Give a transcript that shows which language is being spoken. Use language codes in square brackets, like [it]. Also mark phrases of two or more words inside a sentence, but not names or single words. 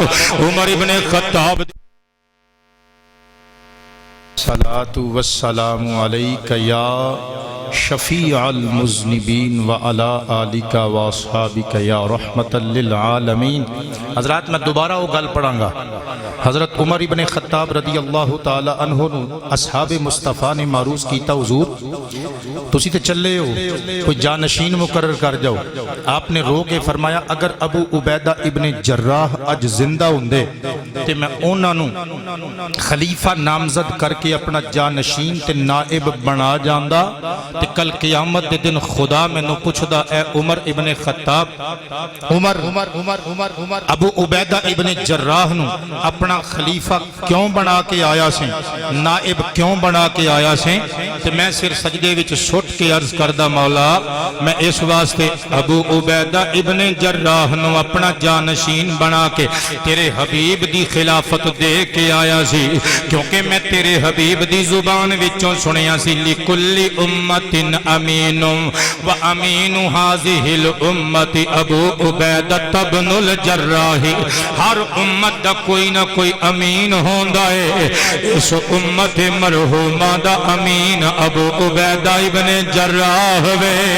[ar] عمر ابن خطاب صلاۃ والسلام علیک یا شفیع المذنبین وعلی آلک واصحابک یا رحمت للعالمین۔ [pa] حضرات میں دوبارہ وہ گل پڑھاں گا، حضرت عمر ابن خطاب رضی اللہ تعالی عنہ اصحاب مصطفیٰ نے معروض کیتا حضور تسی تے چلے ہو کوئی جانشین مقرر کر جاؤ، آپ نے رو کے فرمایا اگر ابو عبیدہ ابن جراح اج زندہ ہوندے تے میں انہاں نوں خلیفہ نامزد کر کے اپنا جانشین تے نائب بنا جاندا تے کل قیامت دے دن خدا میں نو پوچھدا اے عمر ابن خطاب عمر ابو عبیدہ ابن جراح نو اپنا خلیفہ کیوں بنا کے آیا سے، نائب کیوں بنا کے آیا سے، تے میں سر سجدے وچ سٹ کے عرض کردہ مولا میں اس واسطے ابو عبیدہ ابن جراح نو اپنا جانشین بنا کے تیرے حبیب دی خلافت دے کے آیا سی، کیونکہ میں تیرے حبیب دی زبان وچوں سنیا سی [ar] لکل امت امین و امین هذه الامت ابو عبیدہ بن الجراح، [pa] ہر امت دا کوئی نہ کوئی امین ہوندا ہے، اس امت مرحومہ دا امین ابو عبیدہ ابن جراح وے۔